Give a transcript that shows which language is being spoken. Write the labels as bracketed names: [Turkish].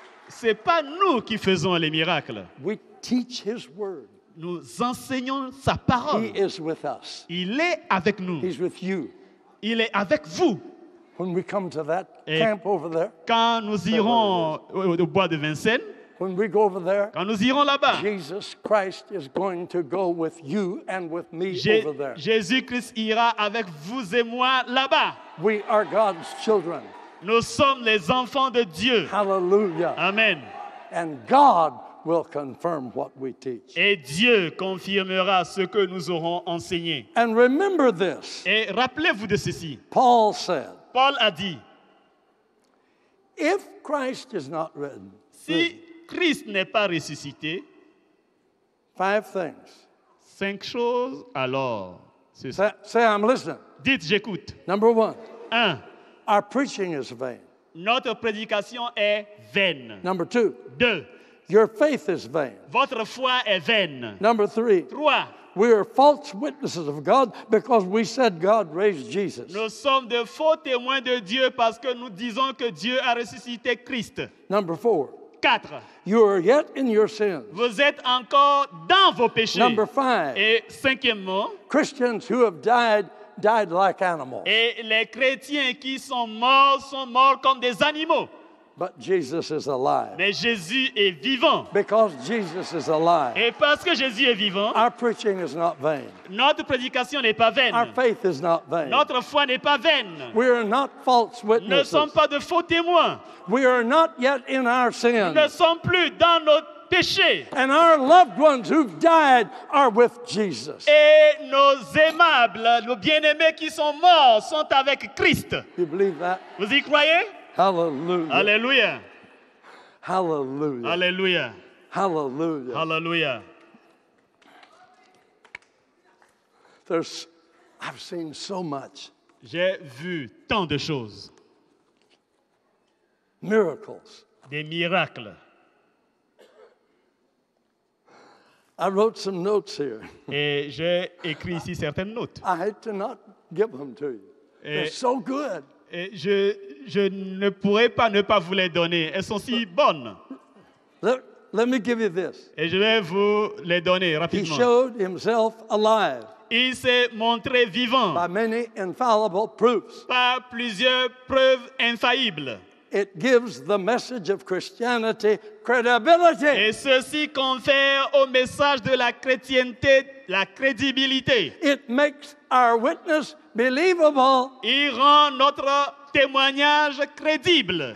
[French] C'est pas nous qui faisons les miracles. [English] We teach his word. [French] Nous enseignons sa parole. [English] He is with us. [French] Il est avec nous. [English] He's with you. [French] Il est avec vous. [English] When we come to that [French] Et [English] camp over there, [French] quand nous irons au bois de Vincennes, [English] when we go over there, [French] quand nous irons là-bas, [English] Jesus Christ is going to go with you and with me over there. [French] Jésus-Christ ira avec vous et moi là-bas. [English] We are God's children. [French] Nous sommes les enfants de Dieu. [English] Hallelujah. Amen. And God will confirm what we teach. [French] Et Dieu confirmera ce que nous aurons enseigné. [English] And remember this. [French] Et rappelez-vous de ceci. [English] Paul said, [French] Paul a dit, [English] if Christ is not risen, [French] si Christ n'est pas ressuscité, [English] 5 things. [French] 5 choses, alors, ceci. [English] Say I'm listening. [French] Dites, j'écoute. [English] Number 1, [French] 1. [English] our preaching is vain. [French] Notre prédication est vaine. [English] Number 2, [French] 2. [English] your faith is vain. [French] Votre foi est vaine. [English] Number 3, [French] 3. [English] we are false witnesses of God because we said God raised Jesus. [French] Nous sommes de faux témoins de Dieu parce que nous disons que Dieu a ressuscité Christ. [English] Number 4, [French] 4. [English] you are yet in your sins. [French] Vous êtes encore dans vos péchés. [English] Number 5, [French] Et cinquièmement, [English] Christians who have died like animals. [French] et les chrétiens qui sont morts comme des animaux. [English] But Jesus is alive. [French] Mais Jésus est vivant. [English] Because Jesus is alive, [French] Et parce que Jésus est vivant, [English] our preaching is not vain. [French] notre prédication n'est pas vaine. [English] Our faith is not vain. [French] Notre foi n'est pas vaine. [English] We are not false [French] Nous ne sommes [English] witnesses. [French] pas de faux témoins. [English] We are not yet in our [French] Nous ne [English] sins. [French] sommes plus dans nos péchés. [English] And our loved ones who've died are with Jesus. [French] Et nos aimables, nos bien-aimés qui sont morts sont avec Christ. [English] You believe that? [French] Vous y croyez? [English] Hallelujah. [French] Alléluia. [English] Hallelujah. [French] Alléluia. [English] Hallelujah. [French] Alléluia. [English] I've seen so much. [French] J'ai vu tant de choses, [English] Miracles. [French] des miracles. [English] I wrote some notes here. Et j'ai écrit ici certaines notes. I hate to not give them to you. They're so good. [French] Et je ne pourrais pas ne pas vous les donner. Elles sont si bonnes. [English] Let me give you this. [French] Et je vais vous les donner [English] He [French] rapidement. [English] showed himself alive [French] Il s'est montré vivant [English] by many infallible proofs. [French] par plusieurs preuves infaillibles. [English] it gives the message of Christianity credibility. [French] Et ceci confère au message de la chrétienté la crédibilité. [English] It makes our witness believable. [French] Il rend notre témoignage crédible.